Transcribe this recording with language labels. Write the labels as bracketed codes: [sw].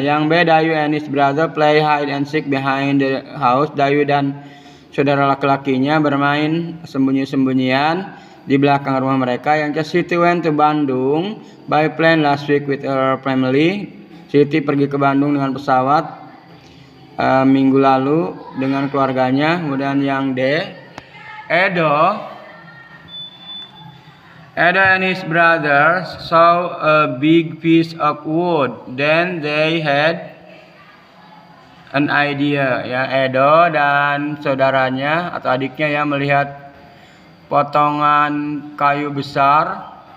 [id] Yang B, [en] Dayu and his brother play hide and seek behind the house. [id] Dayu dan saudara laki-lakinya bermain sembunyi-sembunyian di belakang rumah mereka. Yang C, [en] Siti went to Bandung by plane last week with her family. [id] Siti pergi ke Bandung dengan pesawat minggu lalu dengan keluarganya. Kemudian yang D, [en] Edo and his brother saw a big piece of wood, then they had an idea ya. [id] Edo dan saudaranya atau adiknya ya melihat potongan kayu besar.